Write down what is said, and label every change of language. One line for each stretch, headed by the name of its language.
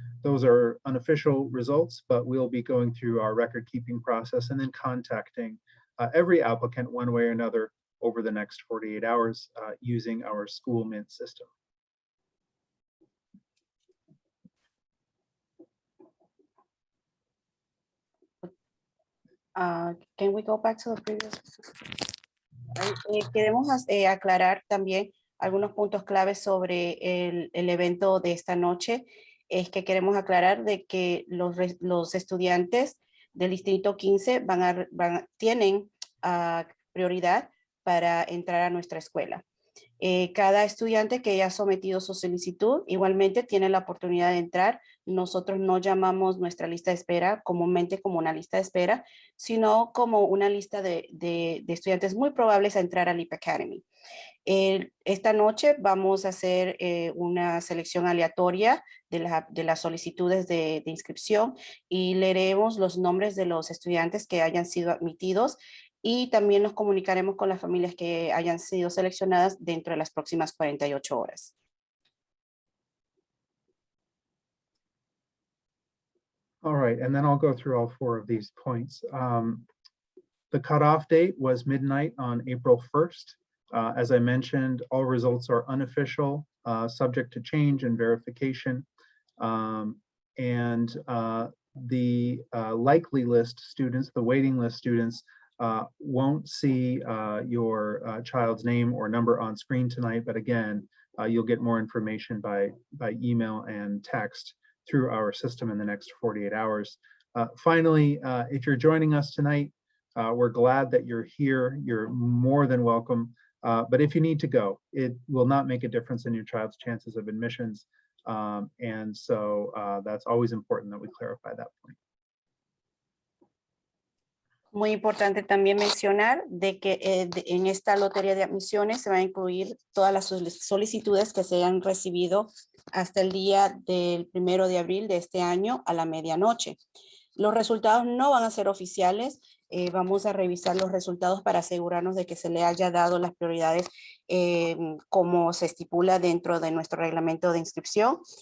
English: Those are unofficial results, but we'll be going through our record keeping process and then contacting every applicant one way or another over the next 48 hours using our school mint system. Can we go back to the previous?
Spanish: Queremos aclarar también algunos puntos claves sobre el evento de esta noche. Es que queremos aclarar de que los estudiantes del distrito 15 tienen prioridad para entrar a nuestra escuela. Cada estudiante que haya sometido su solicitud igualmente tiene la oportunidad de entrar. Nosotros no llamamos nuestra lista de espera comúnmente como una lista de espera, sino como una lista de estudiantes muy probables a entrar a LEEP Academy. Esta noche vamos a hacer una selección aleatoria de las solicitudes de inscripción y leeremos los nombres de los estudiantes que hayan sido admitidos y también nos comunicaremos con las familias que hayan sido seleccionadas dentro de las próximas 48 horas.
English: All right, and then I'll go through all 4 of these points. The cutoff date was midnight on April 1st. As I mentioned, all results are unofficial, subject to change and verification. The likely list students, the waiting list students, won't see your child's name or number on screen tonight, but again, you'll get more information by email and text through our system in the next 48 hours. Finally, if you're joining us tonight, we're glad that you're here. You're more than welcome. But if you need to go, it will not make a difference in your child's chances of admissions. That's always important that we clarify that point.
Spanish: Muy importante también mencionar de que en esta lotería de admisiones se van a incluir todas las solicitudes que se hayan recibido hasta el día del 1 de abril de este año a la medianoche. Los resultados no van a ser oficiales. Vamos a revisar los resultados para asegurarnos de que se le haya dado las prioridades como se estipula dentro de nuestro reglamento de inscripción.